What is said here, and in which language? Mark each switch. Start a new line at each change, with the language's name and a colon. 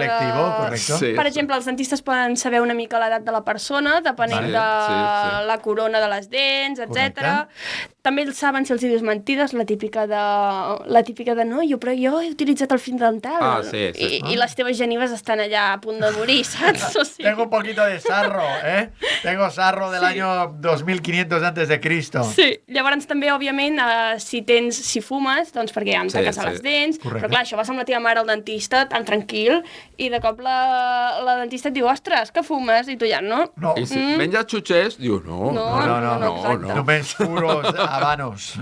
Catalan: lectivo, correcte. Sí. Per exemple, els dentistes poden saber una mica l'edat de la persona, depenent de sí. la corona de les dents, etc. Correcte. També ells saben si els hi dius mentides, la típica de no, però jo he utilitzat el fil dental. Ah, sí, sí. I les teves genives estan allà a punt de morir, saps? O sigui,
Spanish: Tengo un poquito de sarro, ¿eh? Tengo sarro del año 2500 antes de Cristo.
Catalan: Sí, llavors també, òbviament, si fumes, doncs perquè ja em Sí, taques sí. les dents, Correcte. però clar, això vas amb la teva mare al dentista, tan tranquil, i de cop la dentista et diu, ostres, que fumes? I tu ja, no? No, I si menja xutxers, diu no. No, exacte. només puros habanos.